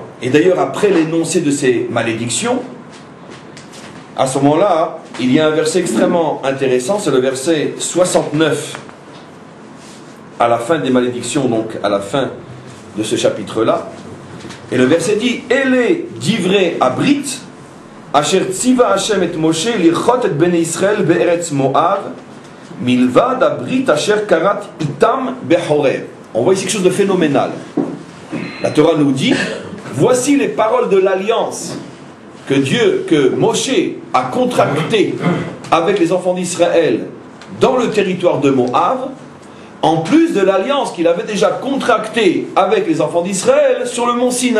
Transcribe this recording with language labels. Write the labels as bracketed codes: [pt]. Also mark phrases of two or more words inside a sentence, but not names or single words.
[fr] Et d'ailleurs, après l'énoncé de ces malédictions, à ce moment-là, il y a un verset extrêmement intéressant, c'est le verset 69, à la fin des malédictions, donc à la fin de ce chapitre-là. Et le verset dit « [he] אלה דברי הברית אשר צוה השם את משה לכרות את בני ישראל בארץ מואב מלבד הברית אשר כרת אתם בחורב [fr] » On voit ici quelque chose de phénoménal. La Torah nous dit « Voici les paroles de l'alliance que Moshe a contractée avec les enfants d'Israël dans le territoire de Moab, en plus de l'alliance qu'il avait déjà contractée avec les enfants d'Israël sur le mont Sinaï.